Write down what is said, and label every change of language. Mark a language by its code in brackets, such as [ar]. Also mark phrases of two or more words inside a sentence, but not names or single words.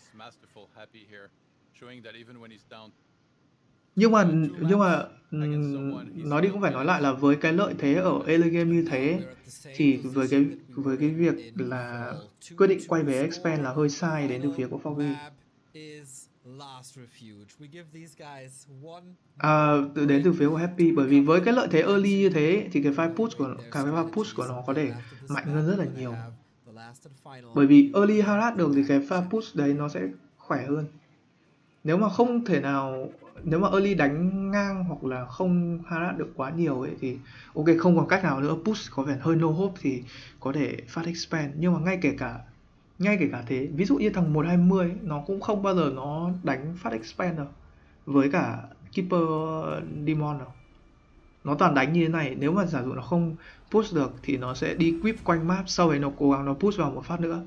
[vi] Nhưng mà nói đi cũng phải nói lại là với cái lợi thế ở [en] early game [vi] như thế thì với cái việc là quyết định quay về expand là hơi sai đến từ phía của Foggy. Đến từ phía của Happy, bởi vì với cái lợi thế early như thế thì cái pha push của nó có thể mạnh hơn rất là nhiều. Bởi vì early harass được thì cái pha push đấy nó sẽ khỏe hơn. Nếu mà early đánh ngang hoặc là không harass được quá nhiều ấy thì ok, không còn cách nào nữa, push có vẻ hơi [en] no hope [vi] thì có thể phát expand. Nhưng mà ngay kể cả thế, ví dụ như thằng 120 ấy, nó cũng không bao giờ nó đánh phát expand đâu với cả Keeper Demon đâu. Nó toàn đánh như thế này, nếu mà giả dụ nó không push được thì nó sẽ đi quip quanh map, sau đấy nó cố gắng nó push vào một phát nữa.